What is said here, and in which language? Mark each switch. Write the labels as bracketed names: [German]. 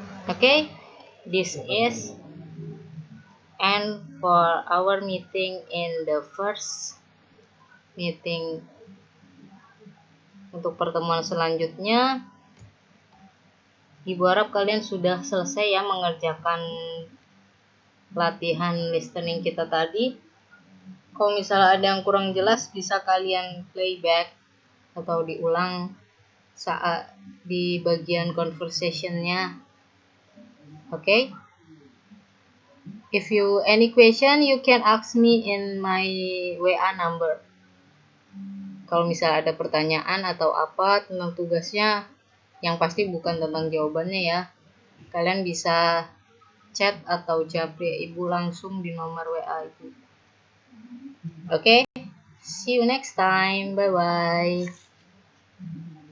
[English] Okay, this is end for our meeting in the first meeting. [Indonesian] Untuk pertemuan selanjutnya, Ibu harap kalian sudah selesai ya mengerjakan latihan listening kita tadi. Kalau misalnya ada yang kurang jelas bisa kalian playback atau diulang saat di bagian conversation-nya. Okay? [English] If you any question, you can ask me in my WA number. [Indonesian] Kalau misalnya ada pertanyaan atau apa tentang tugasnya, yang pasti bukan tentang jawabannya ya, kalian bisa chat atau japri ibu langsung di nomor WA ibu. [English] Oke, see you next time. Bye bye.